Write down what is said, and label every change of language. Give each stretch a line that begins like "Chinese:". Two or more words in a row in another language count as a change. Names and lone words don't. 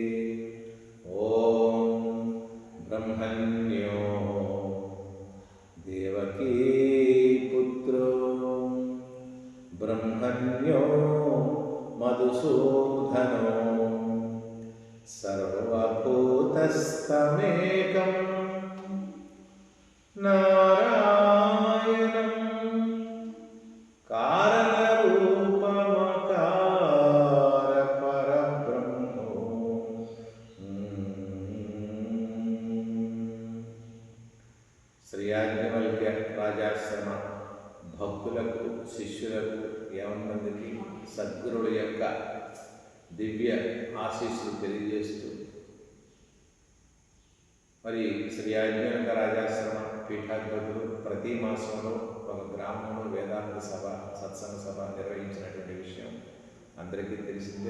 Sanskrit: ओम ब्रह्मण्यो देवकी पुत्रो ब्रह्मण्यो मधुसूदनो सर्वभूतस्थमेकं नारायणं कारणरूपमकार परब्रह्मो।
Telugu: శ్రీ యాజ్ఞవల్క్య రాజాశ్రమ భక్తులకు శిష్యులకు యావన్మందికి సద్గురువుల యొక్క దివ్య ఆశీస్సులు తెలియజేస్తూ మరి శ్రీ యాజ్ఞవల్క్య రాజాశ్రమ పీఠాధిపతులు ప్రతి మాసంలో ఒక గ్రామంలో వేదాంత సభ సత్సంగ సభ నిర్వహించినటువంటి విషయం అందరికీ తెలిసిందే.